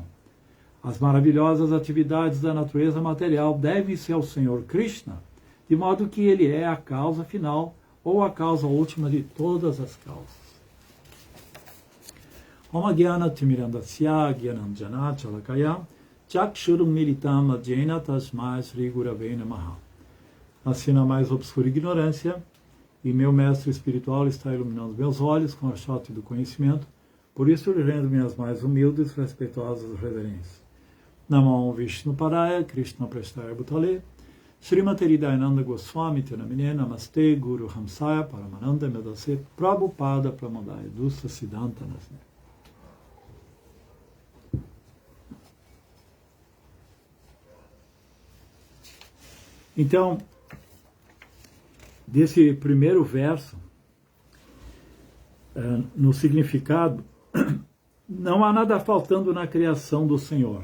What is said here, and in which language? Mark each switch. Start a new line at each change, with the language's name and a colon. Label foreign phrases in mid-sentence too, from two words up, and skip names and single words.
Portuguese: As maravilhosas atividades da natureza material devem-se ao Senhor Krishna, de modo que ele é a causa final ou a causa última de todas as causas.
Sanskrit: Om Gyana Timirandasya Gyananjana Chalakaya Chakshurum Militam Adjena Tasmai Sri Gurave Namaha.
Portuguese: Nasci na mais obscura ignorância, e meu mestre espiritual está iluminando meus olhos com a chota do conhecimento, por isso lhe rendo minhas mais humildes e respeitosas reverências.
Sanskrit: Namo Vishnu Paraya Krishna Prestaya Bhutale Srimati Hridayananda Goswami Tenamine Namaste Guru Hamsaya Paramananda Medase Prabhupada Pramodaya Dusta Siddhanta Nasne.
Portuguese: Então, desse primeiro verso, no significado, não há nada faltando na criação do Senhor.